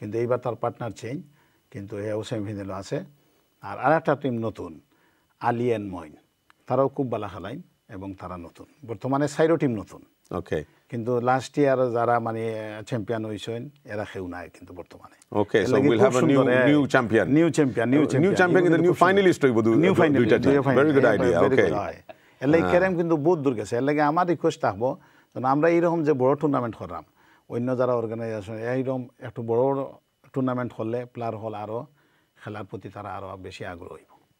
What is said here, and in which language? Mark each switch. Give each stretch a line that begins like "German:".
Bangla: কিন্তু এইবার তার পার্টনার চেঞ্জ, কিন্তু এও সেমিফাইনালে আছে। আর আরেকটা টিম নতুন, আলী এন্ড মইন, তারাও খুব ভালো খেলায় এবং তারা নতুন, বর্তমানে 4 টিম নতুন। ওকে, কিন্তু লাস্ট ইয়ার যারা মানে চ্যাম্পিয়ন হইছেন এরা কেউ নাই কিন্তু বর্তমানে।
English: Okay, so we'll have a new champion. New champion
Bangla: কিন্তু
English: new finalist
Bangla: হইব দুইটা team.
English: Very good idea. Okay.
Bangla: এর লাগে কেরাম কিন্তু বহুত দূর গেছে। এর লাগে আমার রিকোয়েস্ট থাকবো, আমরা এইরকম যে বড় টুর্নামেন্ট করলাম, অন্য যারা অর্গানাইজেশন এইরকম একটু বড় টুর্নামেন্ট হলে প্লেয়ার হল আরো খেলার প্রতি তারা আরো বেশি আগ্রহ হইব।